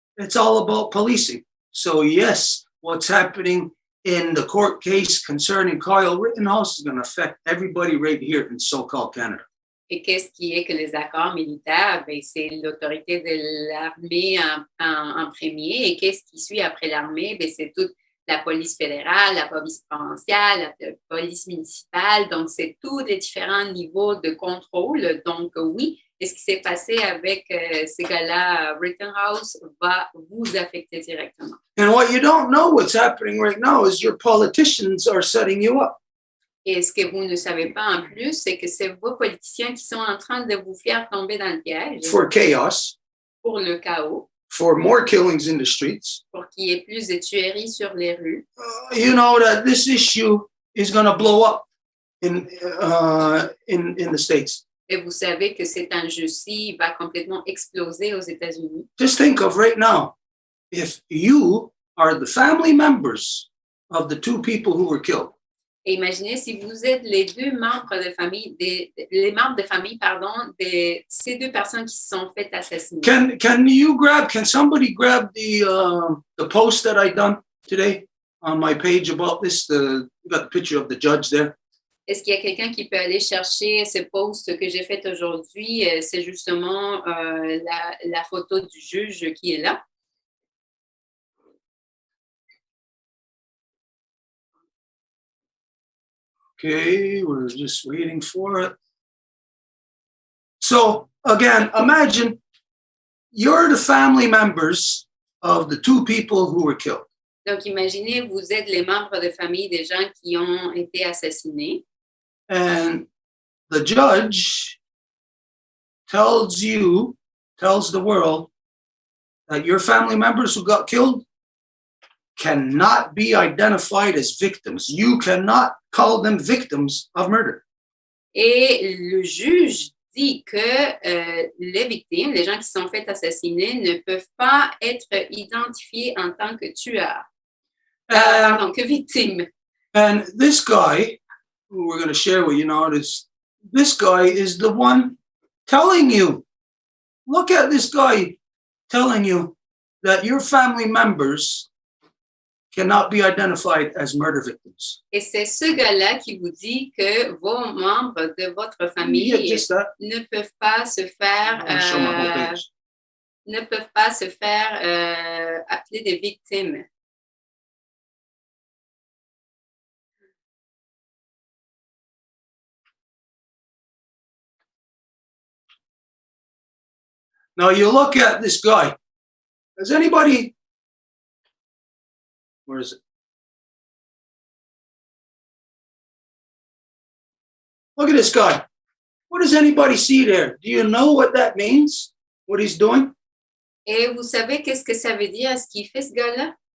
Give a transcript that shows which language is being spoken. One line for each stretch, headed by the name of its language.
English: It's all about policing. So yes, what's happening in the court case concerning Kyle Rittenhouse is going to affect everybody right here in so-called Canada.
French: Et qu'est-ce qui est que les accords militaires? Ben, c'est l'autorité de l'armée en premier. Et qu'est-ce qui suit après l'armée? Ben, c'est toute la police fédérale, la police provinciale, la police municipale. Donc, c'est tous les différents niveaux de contrôle. Donc, oui, et ce qui s'est passé avec ces gars-là, Rittenhouse, va vous affecter directement.
English: And what you don't know what's happening right now is your politicians are setting you up.
French: Et ce que vous ne savez pas en plus, c'est que c'est vos politiciens qui sont en train de vous faire tomber dans le piège.
English: For chaos,
French: Pour le chaos,
English: for more killings in the streets,
French: pour qu'il y ait plus de tueries sur les rues.
English: you know that this issue is going to blow up in the States.
French: Et vous savez que cet enjeu-ci va complètement exploser aux États-Unis.
English: Just think of right now, if you are the family members of the two people who were killed.
French: Et imaginez si vous êtes les deux membres de famille, les membres de famille, pardon, de ces deux personnes qui se sont faites assassiner.
English: Can somebody grab the post that I done today on my page about this? Got the picture of the judge there.
French: Est-ce qu'il y a quelqu'un qui peut aller chercher ce post que j'ai fait aujourd'hui? C'est justement la photo du juge qui est là.
English: Okay, we're just waiting for it. So again, imagine you're the family members of the two people who were killed.
French: Donc, imaginez, vous êtes les membres de famille des gens qui ont été assassinés.
English: And the judge tells the world that your family members who got killed cannot be identified as victims. You cannot call them victims of murder.
French: Et le juge dit que les victimes, les gens qui sont fait assassiner, ne peuvent pas être identifiés en tant que tueurs. Pardon, que victimes.
English: And this guy, who we're going to share with you now, this guy is the one telling you, look at this guy telling you that your family members cannot be identified as murder victims.
French: Et c'est ce gars-là qui vous dit que vos membres de votre famille ne peuvent pas se faire appeler des victimes.
English: Now you look at this guy. Has anybody, where is it? Look at this guy. What does anybody see there? Do you know what that means? What he's doing?
French: Et vous savez qu'est-ce que ça veut dire, ce qu'il fait, ce gars-là?